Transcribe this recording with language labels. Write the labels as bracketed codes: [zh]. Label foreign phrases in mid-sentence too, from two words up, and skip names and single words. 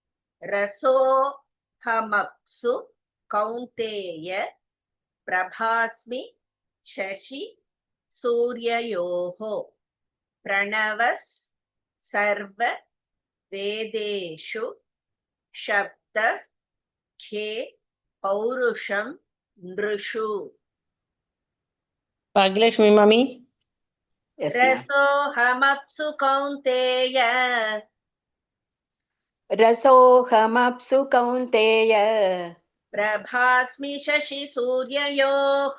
[sa] रसोऽहमप्सु कौन्तेय प्रभास्मि शशि सूर्ययोः प्रणवः सर्व वेदेषु शब्दः खे पौरुषं नृषु. [ta] Bhaglakshmi Mami. [en] Yes, [sa] रसोऽहमप्सु कौन्तेय रसोऽहमप्सु कौन्तेय प्रभास्मि शशि सूर्ययोः